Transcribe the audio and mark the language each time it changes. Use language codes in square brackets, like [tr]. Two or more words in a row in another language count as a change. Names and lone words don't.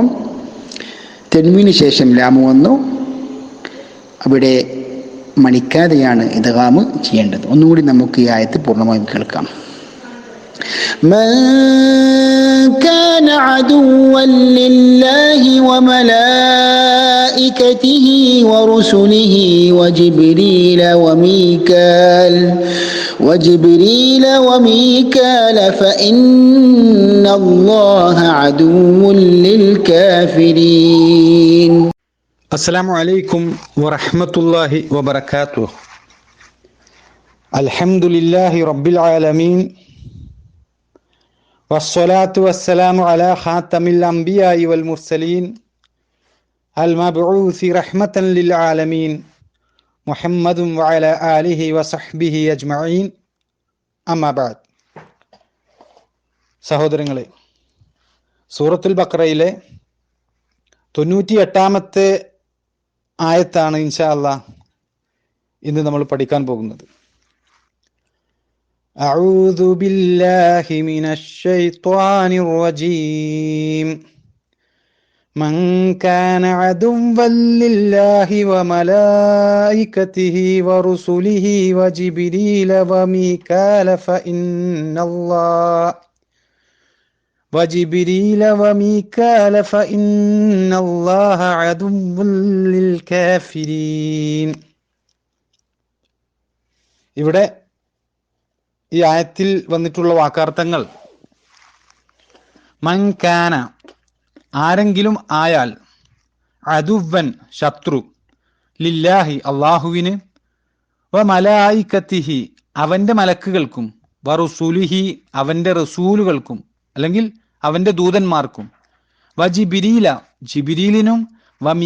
[ml] തെൻവീന് ശേഷം ലാമു വന്നു. അവിടെ മണിക്കാതെയാണ് ഇദ്ഗാം ചെയ്യേണ്ടത്. ഒന്നുകൂടി നമുക്ക് ഈ ആയത്ത് പൂർണ്ണമായും കേൾക്കാം. [ar] من كان عدوا لله وملائكته ورسله وجبريل وميكال فإن الله عدو للكافرين. السلام عليكم ورحمة الله وبركاته. الحمد لله رب العالمين والصلاة والسلام على خاتم الأنبياء والمرسلين المبعوث رحمة للعالمين محمد وعلى آله وصحبه أجمعين. أما بعد. [ml] സഹോദരങ്ങളെ, സൂറത്തുൽ ബഖറയിലെ 98-ാമത്തെ ആയത്താണ് [ar] إن شاء الله [ml] ഇന്ന് നമ്മൾ പഠിക്കാൻ പോകുന്നത്. [ar] أعوذ بالله من الشيطان الرجيم. من كان عدوا لله وملائكته ورسله وجبريل وميكال فإن الله عدو للكافرين. [ml] ഇവിടെ ഈ ആയത്തിൽ വന്നിട്ടുള്ള വാക്കാർത്ഥങ്ങൾ [ar] من كان, [ml] ആരെങ്കിലും ആയാൽ, അദുവ്വൻ ശത്രു, ലില്ലാഹി അള്ളാഹുവിന്, [ar] وملائكته [ml] അവന്റെ മലക്കുകൾക്കും, [ar] ورسله [ml] അവന്റെ റസൂലുകൾക്കും അല്ലെങ്കിൽ അവന്റെ ദൂതന്മാർക്കും, [ar] وجبريل [ml] ജിബ്രീലിനും, വ